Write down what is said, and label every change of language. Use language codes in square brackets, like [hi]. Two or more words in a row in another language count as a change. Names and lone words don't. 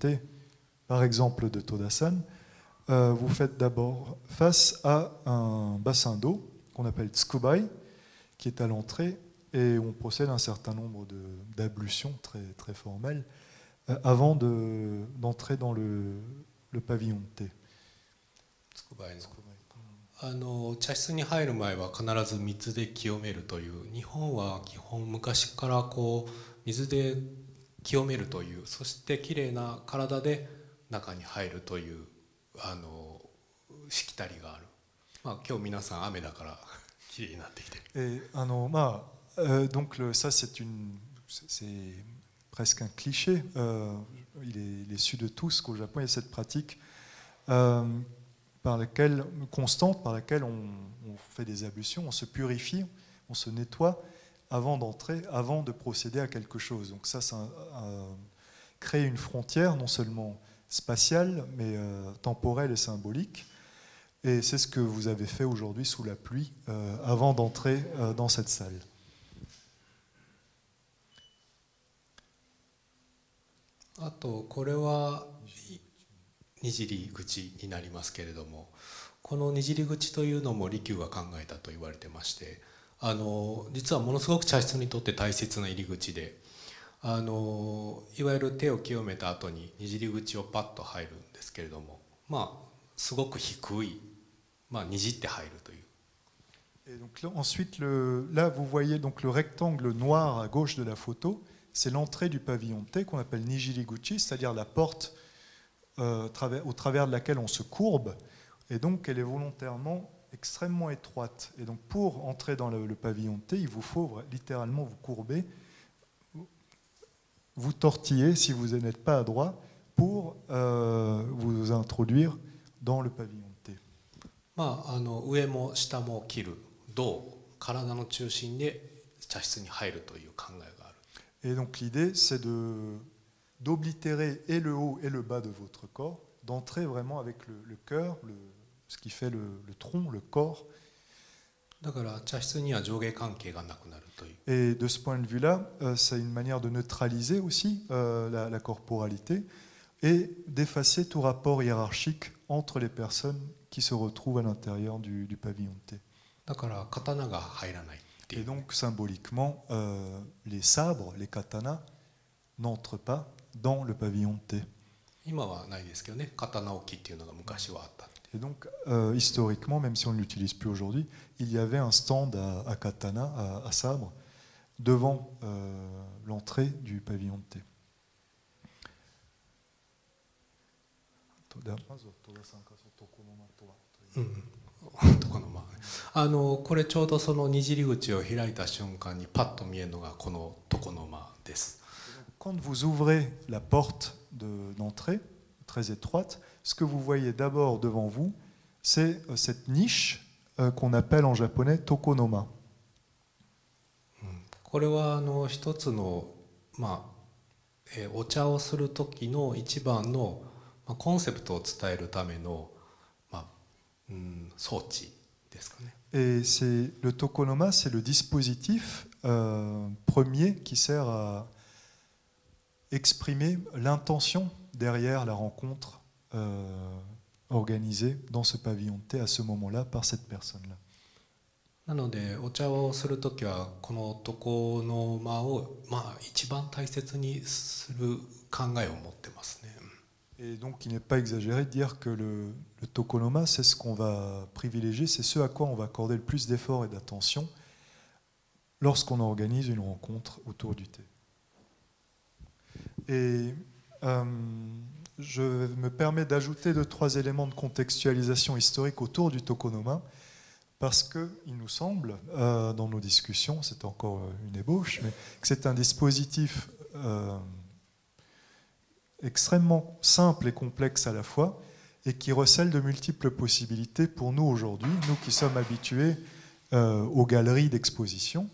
[fr] thé, par exemple de Toda-san, vous faites d'abord face à un bassin d'eau qu'on appelle tsukubai, qui est à l'entrée et où on procède à un certain nombre d'ablutions très, très formelles avant d'entrer dans le pavillon de thé. Tsukubai. [ja] 茶室に入る前は必ず水で清めるという、日本は基本昔からこう水で清めるという、そしてきれいな体で中に入るというしきたりがある。まあ今日皆さん雨だからきれいになってきてる。 [fr] Donc ça c'est presque un cliché. Il est su de tous qu'au Japon il y a cette pratique. Constante par laquelle on fait des ablutions, on se purifie, on se nettoie avant d'entrer, avant de procéder à quelque chose. Donc ça crée une frontière non seulement spatiale, mais temporelle et symbolique. Et c'est ce que vous avez fait aujourd'hui sous la pluie, avant d'entrer dans cette salle. [ja] あとこれはにじり口になりますけれども、このにじり口というのも利休が考えたと言われてまして、実はものすごく茶室にとって大切な入り口で、いわゆる手を清めた後ににじり口をパッと入るんですけれども、まあすごく低い、まあにじって入るという。 [fr] Et donc là, ensuite, là vous voyez donc le rectangle noir à gauche de la photo, c'est l'entrée du pavillon de thé qu'on appelle Nijiriguchi, c'est-à-dire la porte au travers de laquelle on se courbe, et donc elle est volontairement extrêmement étroite. Et donc pour entrer dans le pavillon de thé, il vous faut littéralement vous courber, vous tortiller si vous n'êtes pas adroit pour vous introduire dans le pavillon de thé. [ja] まあ上も下も切る胴、体の中心で茶室に入るという考えがある。 [fr] Et donc l'idée c'est d'oblitérer et le haut et le bas de votre corps, d'entrer vraiment avec le cœur, ce qui fait le tronc, le corps. [ja] だから茶室には上下関係がなくなるという。 [fr] Et de ce point de vue-là, c'est une manière de neutraliser aussi la corporalité et d'effacer tout rapport hiérarchique entre les personnes qui se retrouvent à l'intérieur du pavillon de thé. [ja] だから刀が入らないっていう。 [fr] Et donc symboliquement, les sabres, les katanas, n'entrent pas dans le pavillon de thé. [ja] 今はないですけどね、刀置きっていうのが昔はあった。 [fr] Et donc, historiquement, même si on ne l'utilise plus aujourd'hui, il y avait un stand à katana, à sabre, devant l'entrée du pavillon de thé. Mm. [ja] これちょうどそのにじり口を開いた瞬間にパッと見えるのがこの床の間です。 [fr] Quand vous ouvrez la porte d'entrée, très étroite, ce que vous voyez d'abord devant vous, c'est cette niche qu'on appelle en japonais tokonoma. [ja] これは一つの、お茶をする時の一番の、コンセプトを伝えるための、装置ですかね。 [fr] Et le tokonoma, c'est le dispositif premier qui sert à exprimer l'intention derrière la rencontre organisée dans ce pavillon de thé à ce moment-là par cette personne-là. [ja] なのでお茶をするときはこの床の間を一番大切にする考えを持ってますね。 [fr] Et donc il n'est pas exagéré de dire que le tokonoma, c'est ce qu'on va privilégier, c'est ce à quoi on va accorder le plus d'efforts et d'attention lorsqu'on organise une rencontre autour du thé. Et je me permets d'ajouter 2-3 éléments de contextualisation historique autour du tokonoma, parce qu'il nous semble, dans nos discussions, c'est encore une ébauche, mais que c'est un dispositif extrêmement simple et complexe à la fois, et qui recèle de multiples possibilités pour nous aujourd'hui, nous qui sommes habitués aux galeries d'exposition.